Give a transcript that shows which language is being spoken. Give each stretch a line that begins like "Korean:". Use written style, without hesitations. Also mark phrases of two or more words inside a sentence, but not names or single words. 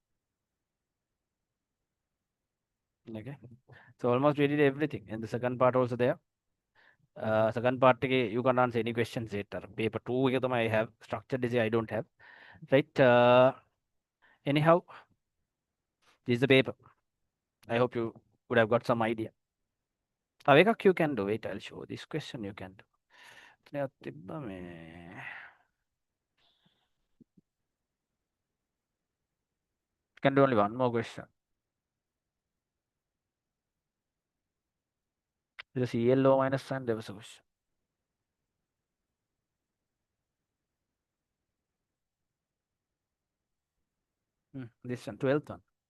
English: Okay, so almost we did everything, and the second part also there. Second part you can answer any questions later. Paper 2 I have structured I don't have. Right. Anyhow, this is the paper. I hope you would have got some idea.
Sinhala: තව එකක්
English: you can do. Wait, I'll show this question you can do.
Sinhala: එතනයක් තිබ්බ මේ
English: you can do only one more question. The CLO minus sign, there was a question. This one, 12th one.